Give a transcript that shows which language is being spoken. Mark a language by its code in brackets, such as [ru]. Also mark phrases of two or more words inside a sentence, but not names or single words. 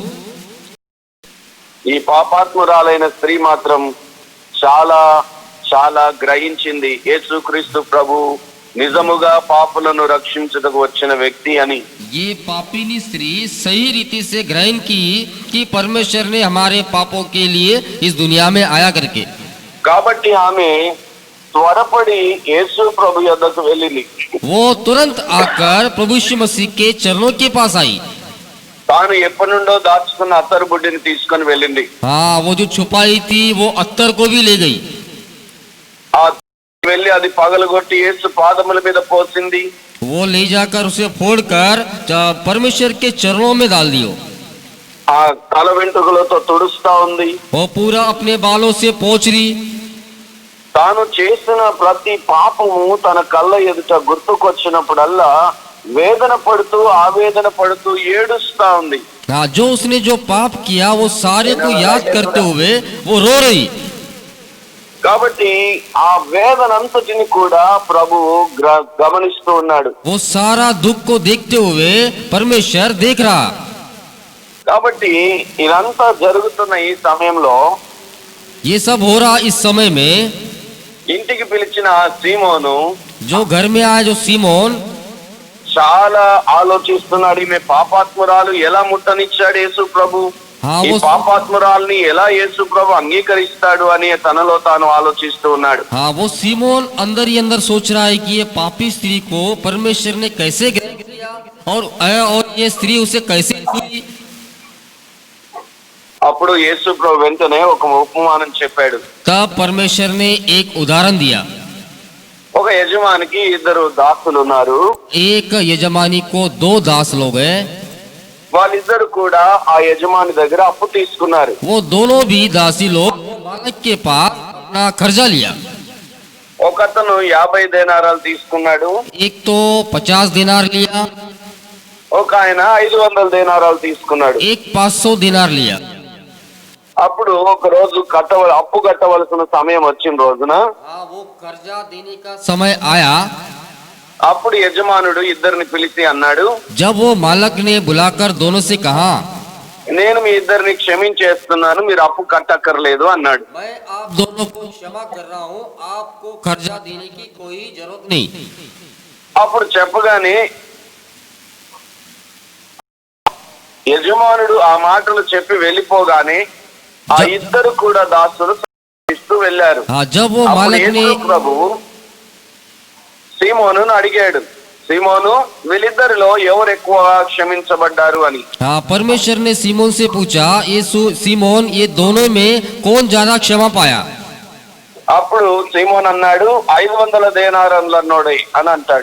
[te] ఈ పాపాత్మురాలైన స్త్రీ మాత్రం చాలా చాలా గ్రహించింది, యేసుక్రీస్తు ప్రభు నిజముగా పాపులను రక్షించుటకు వచ్చిన వ్యక్తి అని. [hi] ये पापिनी स्त्री सही रीति से ग्रहण की कि परमेश्वर ने हमारे पापों के लिए इस दुनिया में आया करके। [te] కాబట్టి ఆమె త్వరపడి యేసు ప్రభు యొద్దకు వెళ్ళింది. [hi] वो तुरंत आकर प्रभु यीशु मसीह के चरणों के पास आई। [te] తాను ఎప్పటి నుండో దాచుకున్న అత్తరు బుడ్డిని తీసుకొని వెళ్ళింది. [hi] हाँ, वो जो छुपाई थी वो अत्तर को भी ले गई। [te] ఆ వెళ్ళి అది పగలగొట్టి యేసు పాదముల మీద పోసింది. [hi] वो ले जाकर उसे फोड़कर परमेश्वर के चरणों में डाल दियो। [te] ఆ తల వెంట్రుకలతో తుడుస్తా ఉంది. [hi] वो पूरा अपने बालों से पोंछ रही। [te] తాను చేసిన ప్రతి పాపము తన కళ్ళ ఎదుట గుర్తుకొచ్చినప్పుడల్లా వేదన పడుతూ ఆవేదన పడుతూ ఏడుస్తా ఉంది. [hi] हाँ, जो उसने जो पाप किया वो सारे को याद करते हुए वो रो रही। [te] కాబట్టి ఆ వేదన అంతటిని కూడా ప్రభువు గమనిస్తూ ఉన్నాడు. [hi] वो सारा दुख को देखते हुए परमेश्वर देख रहा। [te] కాబట్టి ఇదంతా జరుగుతున్న ఈ సమయంలో [hi] ये सब हो रहा इस समय में [te] ఇంటికి పిలిచిన ఆ సీమోను [hi] जो घर में आया जो सीमोन [te] చాలా ఆలోచిస్తున్నాడు. ఈమె పాపాత్మురాలు ఎలా ముట్టనిచ్చాడు యేసు ప్రభు, [hi] हाँ, [te] ఈ [hi] वो [te] పాపాత్మురాల్ని ఎలా యేసు ప్రభు అంగీకరిస్తాడు అని తనలో తాను ఆలోచిస్తూ ఉన్నాడు. [hi] हाँ, वो सीमोन अंदर ही अंदर सोच रहा है कि ये पापी स्त्री को परमेश्वर ने कैसे ग्रहण किया और ये स्त्री उसे कैसे छुई। [te] అప్పుడు యేసు ప్రభు వెంటనే ఒక ఉపమానం చెప్పాడు. [hi] तब परमेश्वर ने एक उदाहरण दिया। [te] ఒక యజమానికి ఇద్దరు దాసులు ఉన్నారు. [hi] एक यजमानी को दो दास लोग हैं। [te] వాళ్ళిద్దరు కూడా ఆ యజమాని దగ్గర అప్పు తీసుకున్నారు. [hi] वो दोनों भी दासी लोग मालिक के पास अपना कर्जा लिया। [te] ఒకతను 50 దేనారాలు తీసుకున్నాడు, [hi] एक तो 50 दिनार लिया, [te] ఒక ఆయన 500 దేనారాలు తీసుకున్నాడు. [hi] एक 500 दिनार लिया। [te] అప్పుడు ఒక రోజు అప్పు కట్టవలసిన సమయం వచ్చిన రోజున [hi] हाँ, वो कर्जा देने का समय आया। [te] అప్పుడు యజమానుడు ఇద్దరిని పిలిచి అన్నాడు, [hi] जब वो मालिक ने बुलाकर दोनों से कहा, [te] నేను మీ ఇద్దరిని క్షమించేస్తున్నాను, మీరు అప్పు కట్టక్కర్లేదు అన్నాడు. [hi] मैं आप दोनों को क्षमा कर रहा हूँ, आपको कर्जा देने की कोई जरूरत नहीं। [te] అప్పుడు చెప్పగానే యజమానుడు ఆ మాటలు చెప్పి వెళ్ళిపోగానే ఆ ఇద్దరు కూడా దాసులు ఇస్తూ వెళ్ళారు. [hi] हाँ, जब वो [te] అప్పుడు [hi] मालिक ने [te] యేసు ప్రభు సీమోనును అడిగాడు, సీమోను, వీళ్ళిద్దరిలో ఎవరు ఎక్కువ క్షమించబడ్డారు అని. [hi] हाँ, परमेश्वर ने सीमोन से पूछा, सीमोन, ये दोनों में कौन ज्यादा क्षमा पाया? [te] అప్పుడు సీమోన్ అన్నాడు, 500 దేనారములన్నోడే అని అంటాడు.